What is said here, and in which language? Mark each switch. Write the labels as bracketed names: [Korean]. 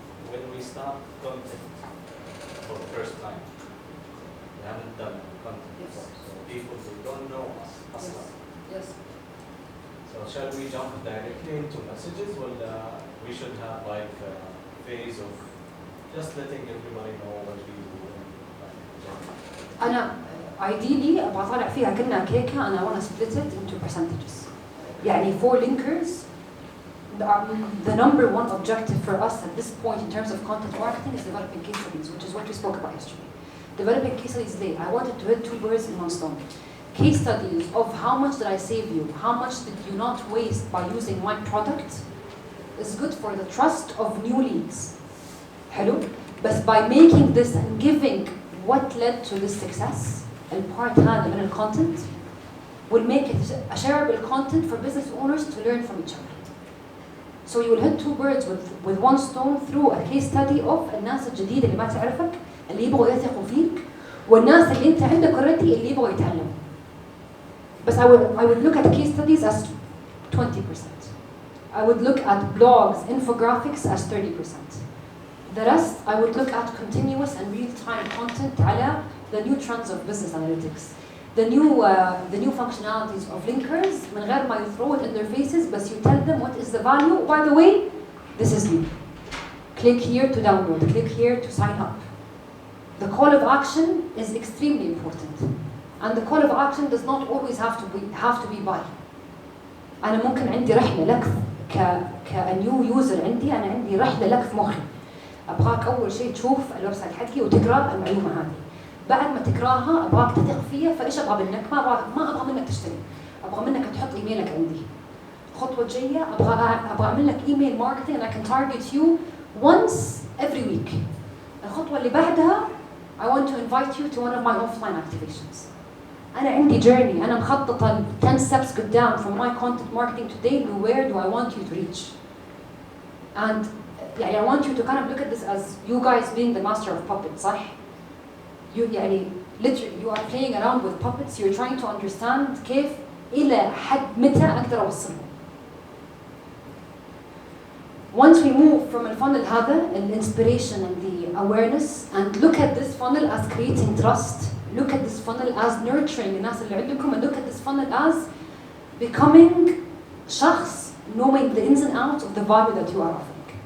[English] When we start content for the first time, we haven't done content before, so people who don't know us. Yes. So shall we jump directly into messages, or we should have like a phase of just letting everybody know what we do? [Arabic] أنا ideally أبغى أطلع فيها كنا كيكة. [English] أنا want to split it into percentages. يعني for linkers, the number one objective for us at this point in terms of content marketing is developing case studies, which is what we spoke about yesterday. Developing case studies today. I wanted to hit 2 birds in 1 stone. Case studies of how much did I save you, how much did you not waste by using my product, is good for the trust of new leads. Hello? But by making this and giving what led to this success, البارت هذا من الكونتنت will make it a shareable content for business owners to learn from each other. So you will hit two birds with one stone through a case study of الناس الجديدة اللي ما تعرفك اللي يبغوا يثقوا فيك والناس اللي انت عندك already اللي يبغوا يتعلموا. بس I would look at case studies as 20%. I would look at blogs, infographics as 30%. The rest I would look at continuous and real-time content على the new trends of business analytics. The new functionalities of linkers من غير ما you throw it in their faces but you tell them what is the value. By the way, this is new. Click here to download, click here to sign up. The call of action is extremely important. And the call of action does not always have to be buy. [Arabic] أنا ممكن عندي رحلة لك كنيو يوزر عندي أنا عندي رحلة لك في مخي. أبغاك أول شيء تشوف الويب سايت حقي وتقرأ المعلومة هذه. بعد ما تقراها أبغاك تثق فيها فإيش أبغى منك؟ ما أبغى منك تشتري. أبغى منك تحط إيميلك عندي. [English] الخطوة الجاية أبغى أعمل لك email marketing and I can target you once every week. الخطوة اللي بعدها I want to invite you to one of my offline activations. [Arabic] أنا عندي journey. [English] أنا مخططة 10 steps قدام from my content marketing today to where do I want you to reach. And يعني I want you to kind of look at this as you guys being the master of puppets, صح؟ يعني literally you are playing around with puppets. You're trying to understand كيف إلى حد متى أقدر أوصلهم. Once we move from the funnel هذا, the inspiration and the awareness, and look at this funnel as creating trust. Look at this funnel as nurturing الناس اللي عندكم, and look at this funnel as becoming شخص knowing the ins and outs of the value that you are offering.